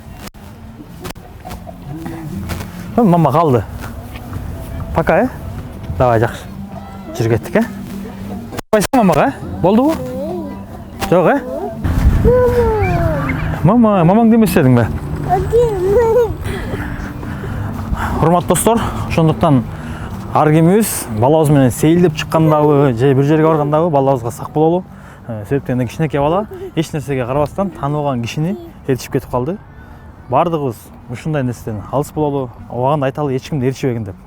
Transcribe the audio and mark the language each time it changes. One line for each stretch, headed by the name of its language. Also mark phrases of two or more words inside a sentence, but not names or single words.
Kazakh: Мама қалды.
Russian: Пока, Давай, жақсы.
Kazakh: Жүр кеттік, Барбайсың мамаға, Болды бұ? Жоқ, Мамаң демес едің бе?
Kyrgyz: Урматтуу достор, ошондуктан ар кимибиз балабыз менен сейилдеп чыккандабы, же бир жерге баргандабы балабызга сак бололу. Себептен кичинекей бала эч нерсеге карабастан тааныбаган кишини ээрчип кетип калды. Бардыгыбыз ушундай нерседен алыс бололу, убагында айталы эч кимди ээрчибегин деп.